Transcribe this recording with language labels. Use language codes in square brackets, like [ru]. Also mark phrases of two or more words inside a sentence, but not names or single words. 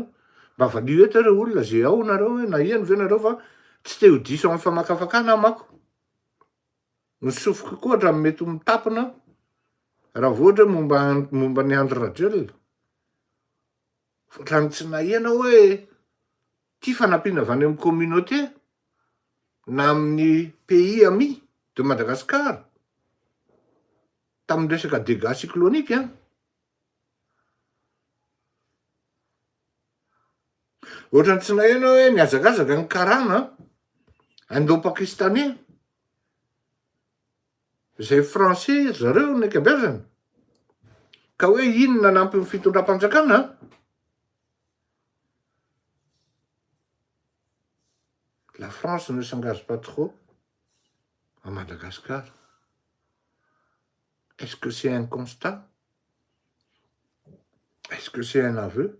[mg] Mba valio eto reo olona zay ao nareo hoe naheno ve nareo fa tsy te ho diso amin'ny famakafakana mako. Ny sofiko koa ohatrany mety ho mitapina raha voatra momba ny Andry Rajoelina. Ohatrany tsy naheno hoe ty fanampiana avy any amin'ny communauté na amin'ny [fr] pays ami de Madagascar [mg] tamin'ny resaka [fr] dégâts cycloniques. [mg] Ohatrany tsy naheno hoe niazakazaka ny karana indo-pakistanais, zay français zareo ny ankabeazany, ka hoe inona nampy ny fitondram-panjakana. [fr] La France ne s'engage pas trop à Madagascar. Est-ce que c'est un constat? Est-ce que c'est un aveu?